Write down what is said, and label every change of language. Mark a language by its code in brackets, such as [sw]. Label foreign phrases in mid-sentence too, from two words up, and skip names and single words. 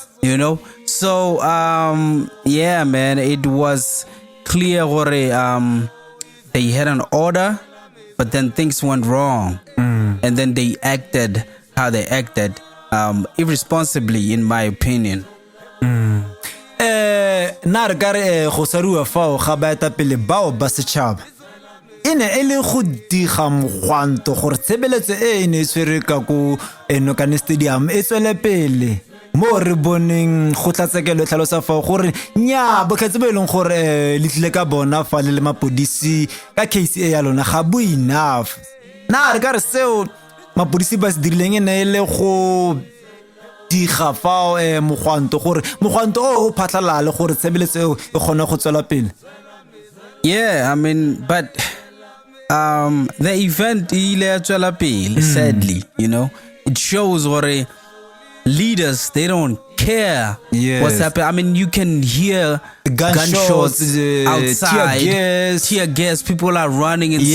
[en] You know, so yeah, man, it was clear they had an order, but then things went wrong, and then they acted how they acted, irresponsibly, in my opinion. [tn] Na re ka re go sarua fao ga baetapele bao ba setšhaba e ne e le go diga mogwanto gore tshebeletso e ne e tshwere ka ko Nokaneng Stadium e tswele pele mo re boneng go tlatsekelo tlhalosa fao gore nya botlhetsi bo e leng gore le tlile ka bona fa le mapodisi ka case e ya lona ga bo enough. Na re ka re seo mapodisi ba se dirileng e ne e le go diga fao mogwanto gore mogwanto o phatlalale gore tshebeletso eo e kgone go tswela pele. [en] Yeah, I mean, but the event sadly, you know, it shows what leaders, they don't care Yes. what's happening. I mean, you can hear Gunshots, outside, tear gas, people are running and